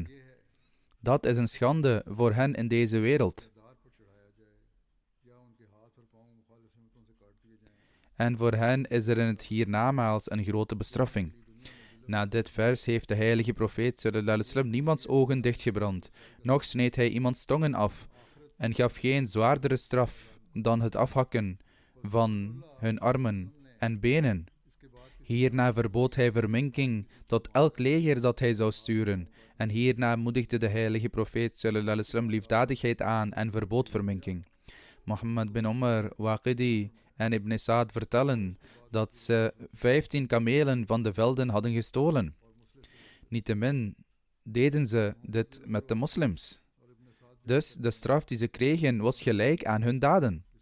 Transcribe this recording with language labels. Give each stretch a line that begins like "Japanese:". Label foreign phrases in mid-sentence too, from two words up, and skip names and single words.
Dutch: Dat is een schande voor hen in deze wereld. En voor hen is er in het hiernamaals een grote bestraffing. Na dit vers heeft de heilige profeet
Arabic: صلى الله عليه وسلم
Dutch: niemands ogen dichtgebrand, noch sneed hij iemands tongen af en gaf geen zwaardere straf dan het afhakken van hun armen en benen. Hierna verbood hij verminking tot elk leger dat hij zou sturen. En hierna moedigde de heilige profeet
Arabic: صلى الله عليه وسلم
Dutch: liefdadigheid aan en verbood verminking. Mohammed bin Umar, Waqidi en Ibn Sa'd vertellen dat ze 15 kamelen van de velden hadden gestolen. Niettemin deden ze dit met de moslims. Dus de straf die ze kregen was gelijk aan hun daden.